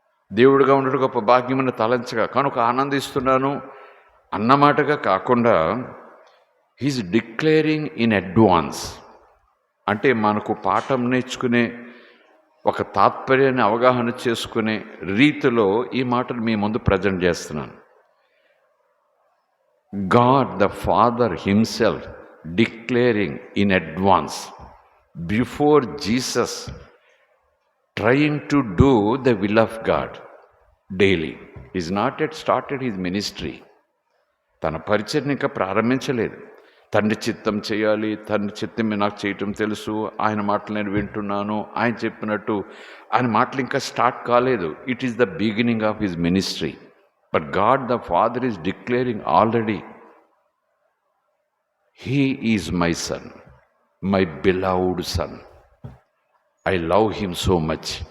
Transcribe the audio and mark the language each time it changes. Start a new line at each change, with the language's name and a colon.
Telugu: దేవుడిగా ఉండడం గొప్ప భాగ్యమైన తలంచగా కనుక ఆనందిస్తున్నాను అన్నమాటగా కాకుండా
English: He is declaring in advance.
Telugu: అంటే మనకు పాఠం నేర్చుకునే ఒక తాత్పర్యాన్ని అవగాహన చేసుకునే రీతిలో ఈ మాటలు మీ ముందు ప్రజెంట్ చేస్తున్నాను.
English: God the Father himself declaring in advance before Jesus trying to do the will of God daily. He's not yet started his ministry.
Telugu: తన పరిచర్ని ఇంకా ప్రారంభించలేదు. తండ్రి చిత్తం చేయాలి, తండ్రి చిత్తం నాకు చేయటం తెలుసు, ఆయన మాటలు నేను వింటున్నాను, ఆయన చెప్పినట్టు ఆయన మాటలు ఇంకా స్టార్ట్ కాలేదు.
English: It is the beginning of his ministry. But God the father is declaring already, he is my son, my beloved son, I love him so much.